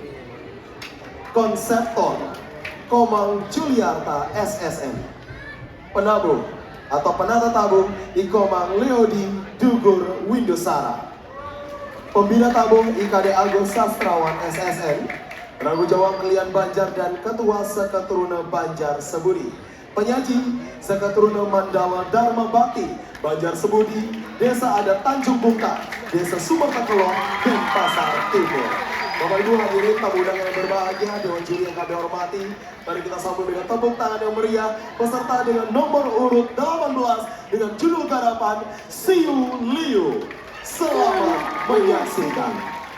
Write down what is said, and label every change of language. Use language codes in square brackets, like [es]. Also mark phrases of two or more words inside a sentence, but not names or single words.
[id] Konseptor Komang Juliarta SSN, penabuh atau penata tabung Ikomang Leodi Dugur Windusara, pembina tabung IKD Agus Sastrawan SSN, penanggung jawab Kelian Banjar dan ketua Seketuruna Banjar Sebudi, penyaji Seketuruna Mandala Dharma Bakti Banjar Sebudi, Desa Adat Tanjung Bungka, Desa Sumbertakelong, Denpasar Timur. Bapak Ibu hadirin tamu undangan yang berbahagia, dewan juri yang kami hormati, mari kita sambut dengan tepuk tangan yang meriah peserta dengan nomor urut 18 dengan judul garapan Siu Liu. Selamat menyaksikan.